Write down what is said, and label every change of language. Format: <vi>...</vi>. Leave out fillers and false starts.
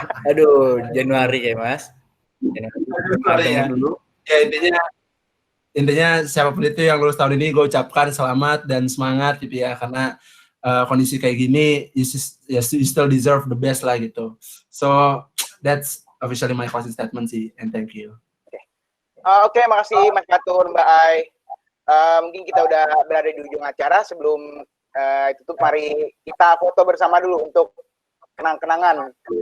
<id>Aduh, Januari ya Mas. Januari ya. Dulu. Ya intinya siapapun itu yang lulus tahun ini gue ucapkan selamat dan semangat gitu ya, karena kondisi kayak gini</id> <en>you still deserve the best</en> <id>lah gitu.</id> <en>So that's officially my closing statement sih, and thank you.</en> <id>Oke, makasih Mas Fatur, Mbak Ai. Mungkin kita udah berada di ujung acara. Sebelum tutup, mari kita foto bersama dulu untuk kenang-kenangan.</id>